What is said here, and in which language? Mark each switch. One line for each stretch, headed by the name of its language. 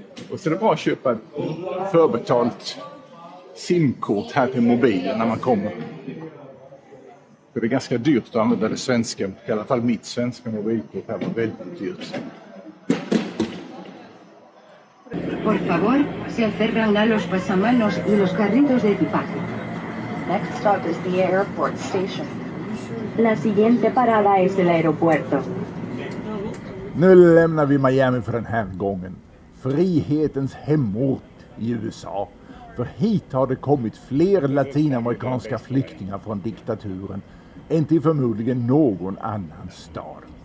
Swedish: Och så är det bra att köpa ett förbetalt simkort här till mobilen när man kommer. För det är ganska dyrt att använda det svenska, i alla fall mitt svenska mobilkort här var väldigt dyrt.
Spanish: Por favor, se acercan los pasamanos y los carritos de equipaje.
English: Next stop is the airport station.
Spanish: La siguiente parada es el aeropuerto.
Swedish: Nu lämnar vi Miami för den här gången. Frihetens hemort i USA. För hit har det kommit fler latinamerikanska flyktingar från diktaturen än till förmodligen någon annan stad.